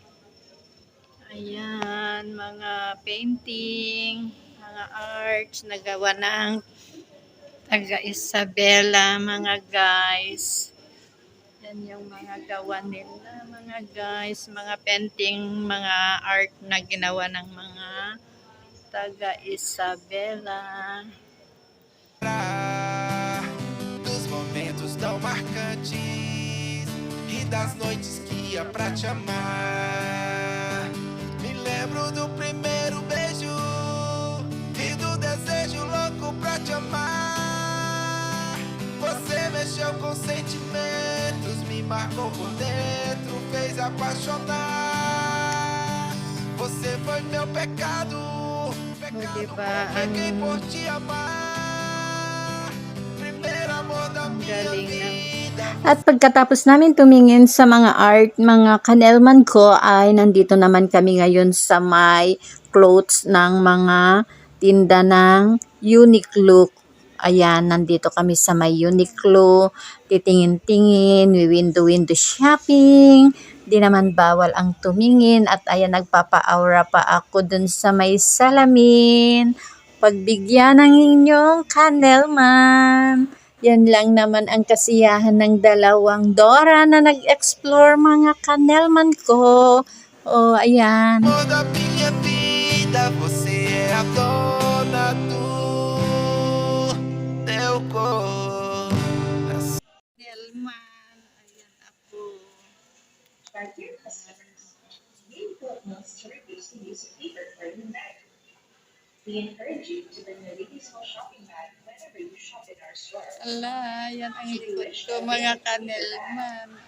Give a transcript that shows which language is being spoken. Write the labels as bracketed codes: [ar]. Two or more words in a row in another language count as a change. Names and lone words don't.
[tl] Ayan, mga painting, mga arts na gawa ng taga Isabela, mga guys. Yan yung mga gawa nila, mga guys. Mga painting, mga art na ginawa ng mga taga Isabela. [pt] Dos momentos tão marcantes e das noites que ia pra te amar. Me lembro do primeiro beijo e do desejo louco pra te amar. Você mexeu com sentimentos, me marcou por dentro, fez apaixonar. Você foi meu pecado, pecado [tl] diba, [pt] que peguei [tl] ang- [pt] por te amar. Primeiro amor da minha [tl] galing ng [pt] vida. [tl] At pagkatapos namin tumingin sa mga art, mga kanelman ko, ay nandito naman kami ngayon sa may clothes ng mga tinda ng Uniqlo. Ayan, nandito kami sa may Uniqlo, titingin-tingin, [en] window-window shopping. [tl] Di naman bawal ang tumingin at ayan, nagpapa-aura pa ako dun sa may salamin. Pagbigyan ng inyong kanelman. Yan lang naman ang kasiyahan ng dalawang Dora na nag-explore, mga kanelman ko. Oh, ayan. [pt] Amor da minha vida, você é a dona do meu coração. [tl] Kanelman, ayan ako. Ala, yan ang likod ko, mga kanelman.